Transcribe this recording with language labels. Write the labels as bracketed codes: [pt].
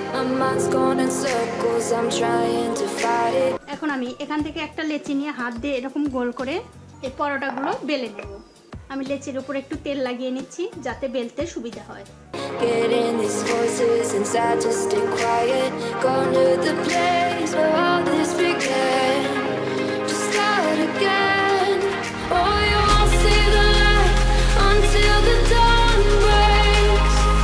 [en] My mind's going in circles, I'm trying to fight it. [bn] এখন আমি এখান থেকে একটা লেচি নিয়ে হাত দিয়ে এরকম গোল করে এই পরোটাগুলো বেলে নেব। আমি লেচির উপর একটু তেল লাগিয়ে নিচ্ছি যাতে বেলতে সুবিধা হয়। [en] Getting these voices inside to stay quiet. Gone to the place where all this began. Just start again. Oh, you won't see the light until the dawn breaks.